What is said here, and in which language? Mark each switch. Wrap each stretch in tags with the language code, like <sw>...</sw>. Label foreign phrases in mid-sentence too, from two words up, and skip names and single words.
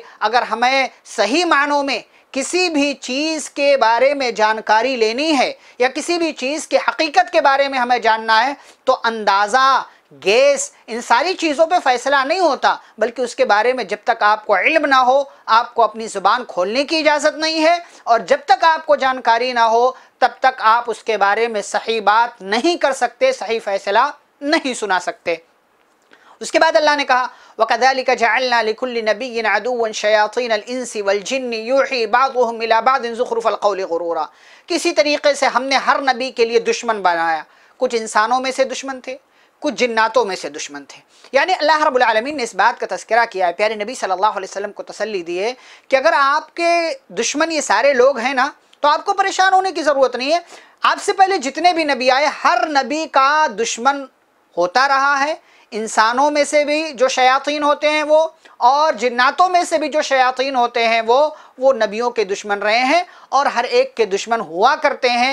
<hi>अगर हमें सही मानों में किसी भी चीज़ के बारे में जानकारी लेनी है या किसी भी चीज़ की हकीकत के बारे में हमें जानना है, तो अंदाज़ा, गेस, इन सारी चीज़ों पे फ़ैसला नहीं होता, बल्कि उसके बारे में जब तक आपको इल्म ना हो, आपको अपनी ज़ुबान खोलने की इजाज़त नहीं है। और जब तक आपको जानकारी ना हो, तब तक आप उसके बारे में सही बात नहीं कर सकते, सही फ़ैसला नहीं सुना सकते। उसके बाद अल्लाह ने कहा,</hi> <ar>وكذلك جعلنا لكل نبي عدوا شياطين الإنس والجن يوحي بعضهم إلى بعض زخرف القول غرورا.</ar> <hi>किसी तरीक़े से हमने हर नबी के लिए दुश्मन बनाया। कुछ इंसानों में से दुश्मन थे, कुछ जिन्नातों में से दुश्मन थे। यानी</hi> <ar>الله رب العالمين</ar> <hi>ने इस बात का तज़किरा किया है, प्यारे नबी</hi> <ar>صلى الله عليه وسلم</ar> <hi>को तसल्ली दी है कि अगर आपके दुश्मन ये सारे लोग हैं ना, तो आपको परेशान होने की ज़रूरत नहीं है। आपसे पहले जितने भी नबी आए, हर नबी का दुश्मन होता रहा है। इंसानों में से भी जो शयातीन होते हैं वो, और जिन्नातों में से भी जो शयातीन होते हैं वो नबियों के दुश्मन रहे हैं और हर एक के दुश्मन हुआ करते हैं।</hi>